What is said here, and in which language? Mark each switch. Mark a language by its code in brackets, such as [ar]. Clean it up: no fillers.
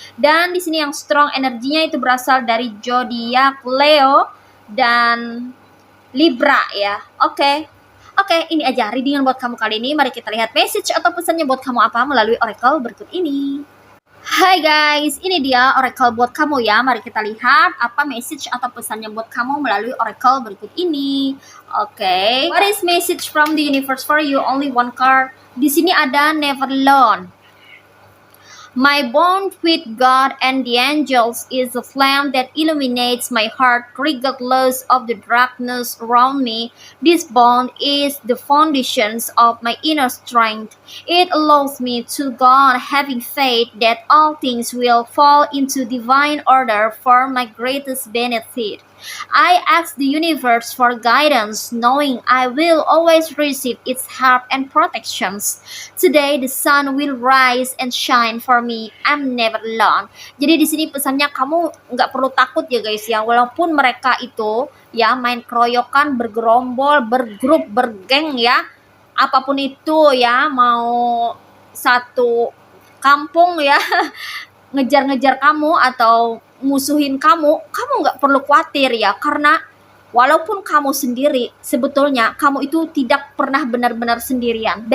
[id] Dan di sini yang strong energinya itu berasal dari zodiak Leo dan Libra ya. Oke, ini aja readingan buat kamu kali ini. Mari kita lihat message atau pesannya buat kamu apa melalui oracle berikut ini. Hai guys, ini dia oracle buat kamu ya. Mari kita lihat apa message atau pesannya buat kamu melalui oracle berikut ini. [en] Oke, what is message from the universe for you? Only one card. [id] Di sini ada [en] never alone. My bond with God and the angels is a flame that illuminates my heart regardless of the darkness around me. This bond is the foundations of my inner strength. It allows me to go on having faith that all things will fall into divine order for my greatest benefit. I ask the universe for guidance, knowing I will always receive its help and protections. Today the sun will rise and shine for me. I'm never alone. [id] Jadi di sini pesannya kamu nggak perlu takut ya guys ya, walaupun mereka itu ya main keroyokan, bergerombol, bergrup, bergeng ya, apapun itu ya, mau satu kampung ya ngejar-ngejar kamu atau musuhin kamu nggak perlu khawatir ya, karena walaupun kamu sendiri, sebetulnya kamu itu tidak pernah benar-benar sendirian.